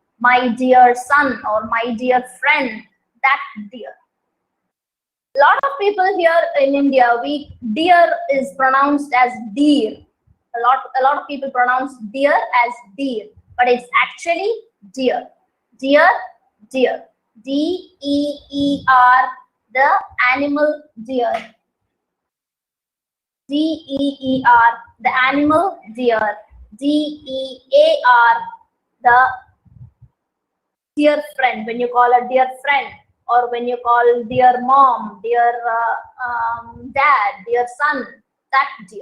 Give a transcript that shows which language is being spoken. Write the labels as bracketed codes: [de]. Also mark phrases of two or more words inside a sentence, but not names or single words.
[en] My dear son or my dear friend, that dear. A lot of people here in India, deer is pronounced as deer. A lot of people pronounce deer as deer, but it's actually deer. Deer, deer. D-E-E-R, the animal deer. D-E-E-R, the animal deer. D-E-A-R, the dear friend. When you call a dear friend, or when you call dear mom, dear dad, dear son, that dear.